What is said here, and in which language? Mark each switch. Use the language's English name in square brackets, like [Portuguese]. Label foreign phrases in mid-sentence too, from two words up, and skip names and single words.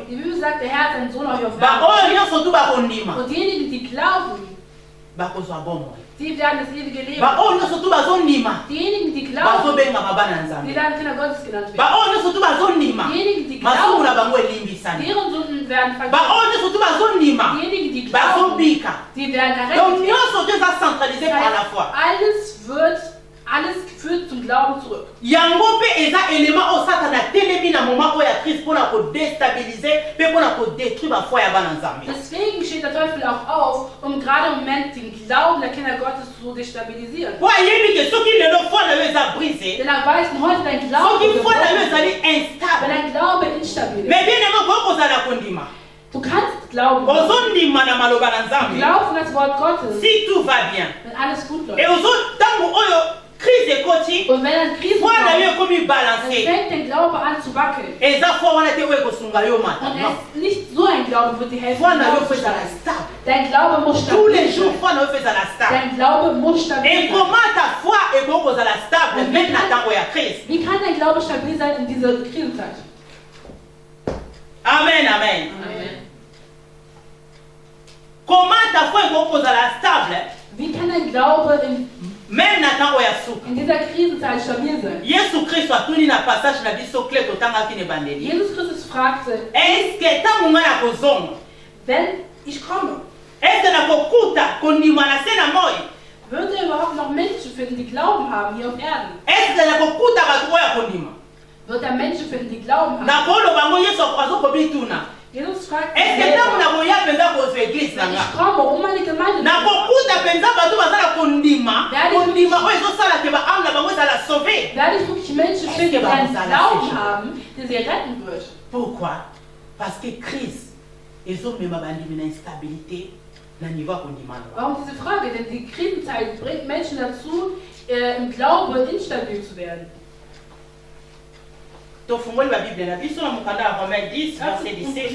[German] Die Bibel sagt, der Herr hat seinen Sohn auf ihr [Lingala] Ba oyo nyonso tu bakondima. [German] Und diejenigen, die glauben, [Lingala] bakozwa bomoi. [German] sie werden das ewige Leben. [Lingala] Ba oyo nyonso tu bazondima. [German] Diejenigen, die glauben, [Lingala] bazobengaka bana [German] die [Lingala] Nzambe. [German] werden Kinder Gottes genannt werden. [Lingala] Ba oyo nyonso tu bazondima. [German] Diejenigen, die [Lingala] masumu na [German] glauben, [Lingala] bango elimbisani. [German] deren Sünden werden [Lingala] Ba [German] vergeben. [Lingala] oyo nyonso tu bazondima. [German] Diejenigen, die glauben, [Lingala] bazobika. [German] die werden [Lingala] Donc [German] errettet. [Lingala] nyonso tu eza [French] centralisé par la foi. [German] Alles führt zum Glauben zurück. [Lingala] Yango pe eza élément o satana telemi na moment o ya crise pona ko déstabiliser pe pona ko détruire ba foi ya bana Nzambe. [German] Deswegen steht der Teufel auch auf, um gerade im Moment den Glauben der Kinder Gottes zu destabilisieren. [Lingala] Po ayebi ke soki lelo foi na yo eza brisé. [German] Denn er weiß, heute dein Glaube [Lingala] Soki foi na yo [German] gebrochen [Lingala] ezali [German] ist, wenn [Lingala] instable. [German] dein Glaube instabil ist. [French] Mais bien aimé [Lingala] ko kozala kondima. [German] Du kannst glauben, [Lingala] Ozondima na maloba na Nzambe. [German] glauben das Wort Gottes, [French] Si tout va bien. [German] wenn alles gut läuft. [Lingala] Et ozo tango oyo crise ekoti. [German] Und wenn ein Krisen [Lingala] Foi na yo [German] kommt, [Lingala] ekomi [German] dann [Lingala] balancer. [German] fängt dein Glaube an zu wackeln. [Lingala] Eza foi wana te oyo ekosunga yo mata. [German] Und [Lingala] Non. [German] es ist nicht so ein Glaube wird dir helfen. [Lingala] Foi na yo [German] Glauben [Lingala] faut [German] zu [Lingala] ezala [German] stärken. [Lingala] stable. [German] Dein Glaube muss [French] Tous les [German] stabil [French] jours [German] sein. [Lingala] foi na yo faut ezala stable. [German] Dein Glaube muss stabil [Lingala] Et [German] sein. [French] comment ta foi [Lingala] ekoki kozala stable même na tango ya crise? [German] Wie kann dein Glaube stabil sein in dieser Krisenzeit? Amen, amen. Amen. [French] Comment ta foi [Lingala] ekoki kozala stable [German] Wie kann dein Glaube [Lingala] même na tango ya suka? [German] in dieser Krisenzeit stabil sein? [Lingala] Yesu Kristo atuni na passage na biso clé totangaki na ebandeli. [German] Jesus Christus fragte, [French] Est-ce que [Lingala] ntango ngai nakozonga [German] wenn ich komme, [French] est-ce que [Lingala] nakokuta kondima na se na moi? [German] wird er überhaupt noch Menschen finden, die Glauben haben hier auf Erden? [French] Est-ce que [Lingala] nakokuta bato oyo ya kondima? [German] Wird er Menschen finden, die Glauben haben? [Lingala] nakoloba ngo Yesu azokobituna. [German] Jesus fragt [French] Est-ce que [Lingala] ntango [German] selber, [Lingala] nakoya mpenza kozwa eglise na [German] wenn [Lingala] nga [German] ich komme, um meine Gemeinde zu [Lingala] nakokuta mpenza bato bazala kondima kondima oyo ezosala ke baame na bango ezala sauve? [German] werde ich wirklich Menschen finden, die einen Glauben haben, der sie retten wird. [French] Pourquoi? Parce que [Lingala] crise ezomema bandimi na instabilité na niveau ya kondima na bango. [German] Warum diese Frage? Denn die Krisenzeit bringt Menschen dazu, im Glaube instabil zu werden. [Lingala] tofungoli babible na biso na mokanda ya Romains 10 verset 17.